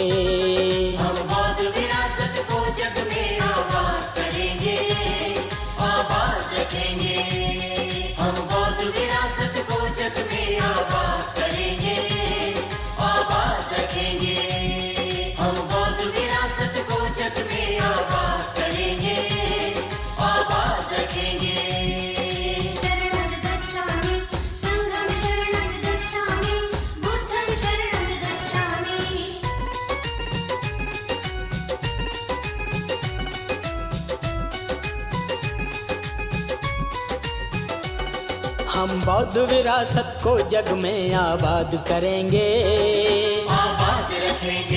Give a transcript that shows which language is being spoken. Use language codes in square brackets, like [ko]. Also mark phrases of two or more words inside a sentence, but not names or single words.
[hi] हम बौद्ध विरासत को जग में आबाद करेंगे, आबाद रखेंगे। हम बौद्ध विरासत को जग में आबाद करेंगे, आबाद रखेंगे। हम बौद्ध विरासत को जग में आबाद करेंगे, आबाद रखेंगे। [pi] शरणं गच्छामि, संघं शरणं गच्छामि, बुद्धं शरणं गच्छामि। [hi] हम बौद्ध विरासत को जग में आबाद करेंगे, आबाद रखेंगे।